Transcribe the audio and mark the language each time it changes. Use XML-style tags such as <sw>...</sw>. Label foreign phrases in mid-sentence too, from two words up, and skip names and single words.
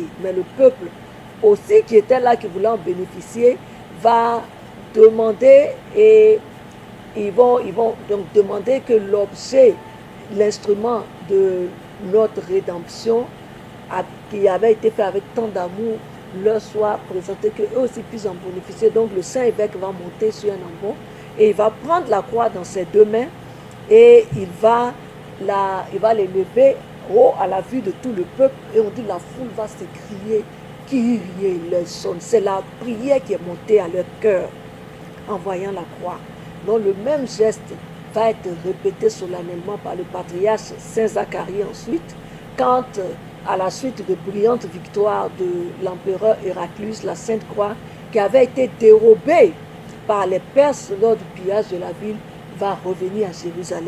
<fr>Mais le peuple aussi qui était là, qui voulait en bénéficier, va demander et ils vont donc demander que l'objet, l'instrument de notre rédemption, qui avait été fait avec tant d'amour, leur soit présenté, qu'eux aussi puissent en bénéficier. Donc le saint évêque va monter sur un ambon et il va prendre la croix dans ses 2 mains et il va les lever haut à la vue de tout le peuple et on dit la foule va s'écrier,</fr> <el>Κύριε ἐλέησον.</el> <fr>C'est la prière qui est montée à leur cœur en voyant la croix. Donc le même geste va être répété solennellement par le patriarche Saint Zacharie ensuite, quand à la suite de brillantes victoires de l'empereur Héraclius, la Sainte Croix, qui avait été dérobée par les Perses lors du pillage de la ville, va revenir à Jérusalem.</fr>